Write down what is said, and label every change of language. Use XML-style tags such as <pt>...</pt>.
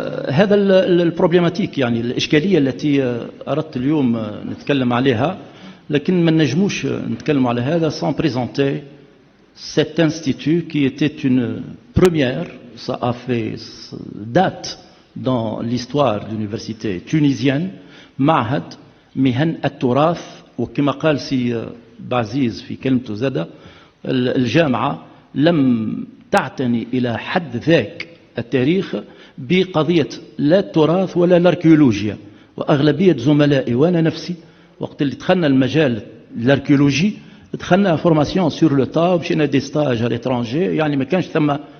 <ar>هذا البروبليماتيك، يعني الإشكالية التي أردت اليوم نتكلم عليها، لكن ما نجموش نتكلم على هذا</ar> <fr>sans présenter cet institut qui était une première. Ça a fait date dans l'histoire de l'université tunisienne،</fr> <ar>معهد مهن التراث. وكما قال سي بعزيز في كلمته زادة، الجامعة لم تعتني إلى حد ذاك التاريخ بقضية لا التراث ولا الاركيولوجيا. وأغلبية زملائي وأنا نفسي وقت اللي دخلنا المجال الاركيولوجي دخلنا</ar> <fr>فورماسيون سور لو تا،</fr> <ar>ومشينا</ar> <fr>دي ستاج</fr> <ar>على لترونجي، يعني ما كانش ثم.</ar>